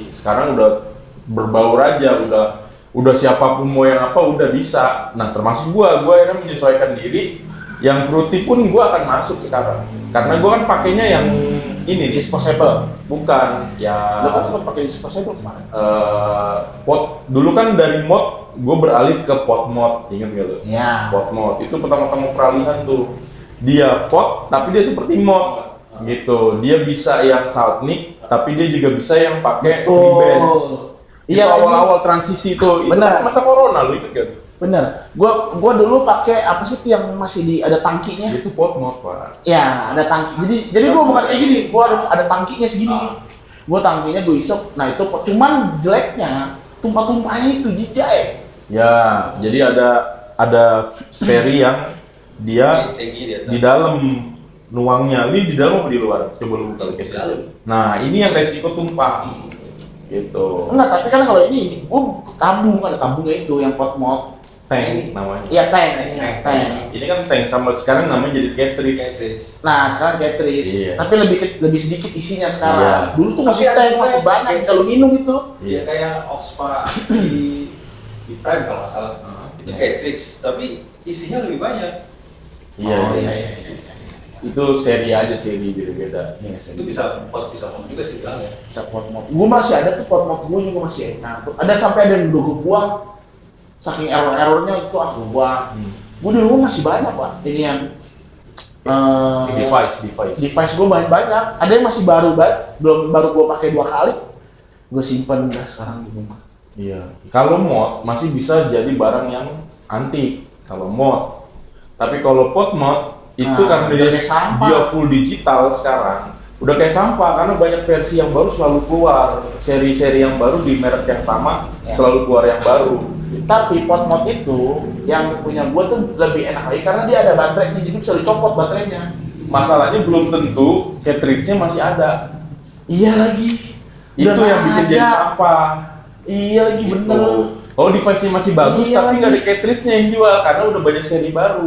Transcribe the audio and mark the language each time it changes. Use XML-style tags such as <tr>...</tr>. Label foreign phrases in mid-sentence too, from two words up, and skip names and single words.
<id>Sekarang udah berbaur aja. Udah siapapun mau yang apa udah bisa. Nah termasuk gue akhirnya menyesuaikan diri. Yang fruity pun gue akan masuk sekarang. Karena gue kan pakainya yang ini Disposable. bukan ya. Lo kan sempat pakai disposable kemarin. Pot. Dulu kan dari mod gue beralih ke pot mod. Ingat gak lo? Iya. Pot mod itu pertama-tama peralihan tuh. Dia pot tapi dia seperti mod gitu. Dia bisa yang saltnik tapi dia juga bisa yang pakai freebase. Iya, Itu awal-awal transisi tuh. Itu Benar. kan masa corona lo inget gak? Bener. Gua dulu pakai apa sih tuh yang masih ada tangkinya? Itu pot mod pak. Ya, ada tangki. Jadi gua bukan kayak gini. Gua ada tangkinya segini. Gua tangkinya gua isep. Nah, itu cuman jeleknya tumpah-tumpahnya itu jijai. Ya, jadi ada seri yang dia Tinggi di atas. di dalam nuangnya. Ini di dalam apa di luar? Coba lu buka lagi. Nah, ini yang resiko tumpah. Gitu. Enggak, tapi kan kalau ini gua ada tabungnya itu yang pot mod. Tank namanya. Iya, tank. Ini kan tank sama sekarang namanya jadi cartridge. Cartridge. Nah, sekarang cartridge. Iya. Tapi lebih sedikit isinya sekarang. Iya. Dulu tuh masih Tapi ada tank, juga masih yang banyak cartridge. kalau minum itu. Iya kayak Oxpa di Prime kalau nggak salah. Itu cartridge, tapi isinya lebih banyak. Iya. Oh, iya. iya. Itu seri aja seri beda-beda. Itu bisa pot juga sih bilangnya. Bisa pot mod. Gue masih ada tuh pot mod gue juga masih nyangkut. Ada sampai ada yang udah gue buang. Saking errornya itu aku buang. Gue di rumah masih banyak pak. Ini yang device gue banyak. Ada yang masih baru banget. Baru gue pakai 2 kali. Gue simpen udah sekarang di rumah. Iya. Kalau mod masih bisa jadi barang yang antik. Kalau mod. Tapi kalau pot mod itu Nah, kan udah kayak sampah. dia full digital sekarang. Udah kayak sampah karena banyak versi yang baru selalu keluar. Seri-seri yang baru di merek yang sama Ya. selalu keluar yang baru. Tapi pot mod itu yang punya gue tuh lebih enak lagi karena dia ada baterainya, jadi bisa dicopot baterainya. Masalahnya belum tentu cartridge-nya masih ada. Iya lagi. Itu Udah yang bikin nggak jadi ada. sampah. Iya lagi Gitu. bener. Kalau device-nya masih bagus, Iya tapi lagi. nggak ada cartridge-nya yang jual karena udah banyak seri baru</id>